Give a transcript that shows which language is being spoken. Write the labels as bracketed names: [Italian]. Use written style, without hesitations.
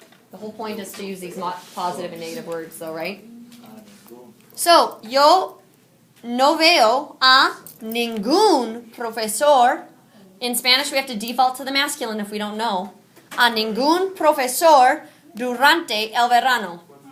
[English] The whole point is to use these positive and negative words, though, right? [Spanish] Ningún. So, yo no veo a ningún profesor. [English] In Spanish, we have to default to the masculine if we don't know. [Spanish] A ningún profesor durante el verano.